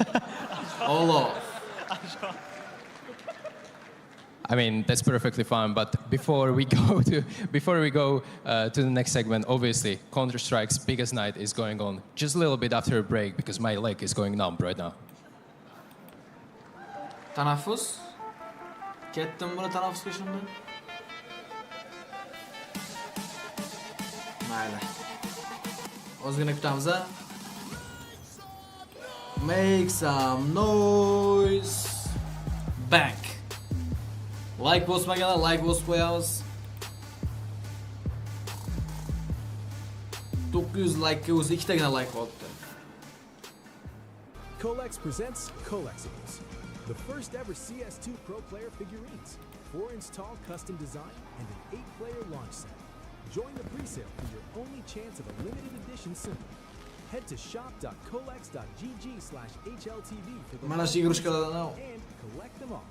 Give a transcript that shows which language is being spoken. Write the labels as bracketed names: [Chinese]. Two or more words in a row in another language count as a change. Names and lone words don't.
[English] I mean, that's perfectly fine, but before we go to the next segment, obviously, Counter-Strike's biggest night is going on just a little bit after a break because my leg is going numb right now. [Uzbek] Tanaffus? Ketdim buni tanaffusga shunda? Mayli. Ozgina kutamiz-a? [English] Make some noise. Bang. [Uzbek] Like bosmaganlar like bosib qo'yamiz. 900 like'ga o'zi 2tagina like qolibdi. [English] Colex presents Collectibles, the first ever CS2 Pro player figurines, 4-inch tall custom design, and an 8-player launch set. Join the pre-sale for your only chance of a limited edition symbol. Head to shop.colex.gg/HLTV for the and collect them all.